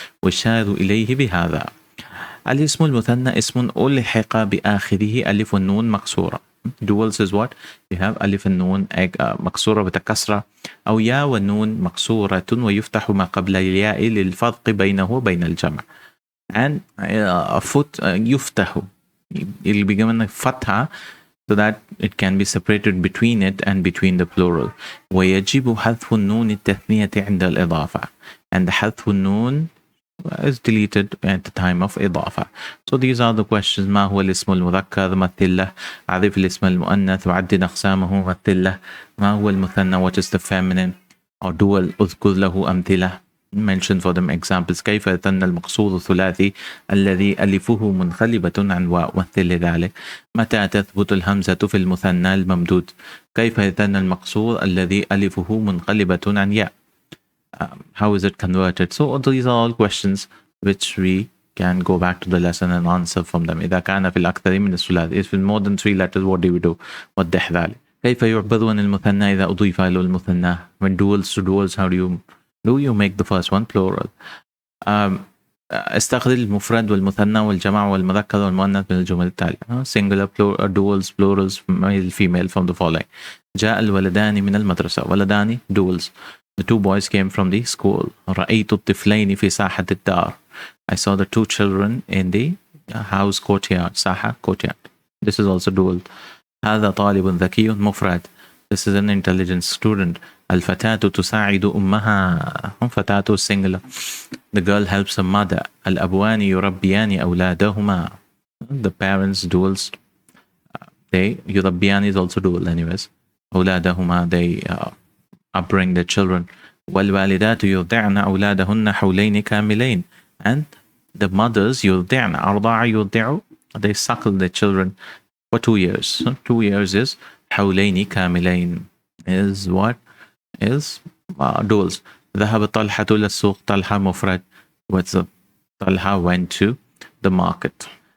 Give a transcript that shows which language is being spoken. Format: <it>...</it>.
<ar>ويشار إليه بهذا. الاسم المثنى اسم ألحق بآخره ألف والنون مكسورة.</ar> <en>Duals is what? You have</en> <ar>ألف النون مكسورة بتكسرة, أو يا والنون مكسورة ويفتح ما قبل الياء للفرق بينه وبين الجمع.</ar> <en>And</en> <ar>يفتح,</ar> <en>it will be given a fatha so that it can be separated between it and between the plural.</en> <ar>ويجب حذف النون التثنية عند الإضافة,</ar> <en>and the</en> <ar>حذف النون</ar> <en>is deleted at the time of</en> <ar>إضافة.</ar> <en>So these are the questions.</en> <ar>ما هو الاسم المذكر؟ مثل له. أعرف الاسم المؤنث وعدد أقسامه. مثل له. ما هو المثنى؟</ar> <en>what is the feminine or dual؟</en> <ar>أذكر له أمثلة.</ar> <en>mention for them examples.</en> <ar>كيف يثنى المقصور الثلاثي الذي ألفه منقلبة عن واو؟ مثل ذلك. متى تثبت الهمزة في المثنى الممدود؟ كيف يثنى المقصور الذي ألفه منقلبة عن ياء؟</ar> <en>How is it converted? So these are all questions which we can go back to the lesson and answer from them.</en> <ar>إذا كان في الأكثر من الثلاثي,</ar> <en>if it's more than 3 letters, what do we do?</en> <ar>وضح ذلك. كيف يعبر عن المثنى إذا أضيف إلى المثنى?</ar> <en>When duals to duals, how do you make the first one plural?</en> <ar>استخرج المفرد والمثنى والجمع والمذكر والمؤنث من الجمل التالية.</ar> <en>Singular, plural, duals, plurals, male, female from the following.</en> <ar>جاء الولدان من المدرسة.</ar> <en>ولدان duals. The 2 boys came from the school.</en> <ar>رأيت الطفلين في ساحة الدار.</ar> <en>I saw the 2 children in the house courtyard. ساحة, courtyard. This is also dual.</en> <ar>هذا طالب ذكي مفرد.</ar> <en>This is an intelligent student.</en> <ar>الفتاة تساعد أمها.</ar> <en>فتاة singular. The girl helps her mother.</en> <ar>الأبوان يربيان أولادهما.</ar> <en>The parents duals. They يربيان is also dual anyways. أولادهما, they upbring their children.</en> <ar>والوالدات يرضعن أولادهن حولين كاملين.</ar> <en>And the mothers</en> <ar>يرضعن, أرضع يرضع,</ar> <en>they suckle their children for 2 years. So 2 years is</en> <ar>حولين كاملين</ar> <en>is what? Is duals.</en> <ar>ذهب طلحة للسوق. طلحة مفرد.</ar> <en>What's the طلحة went to the market.</en>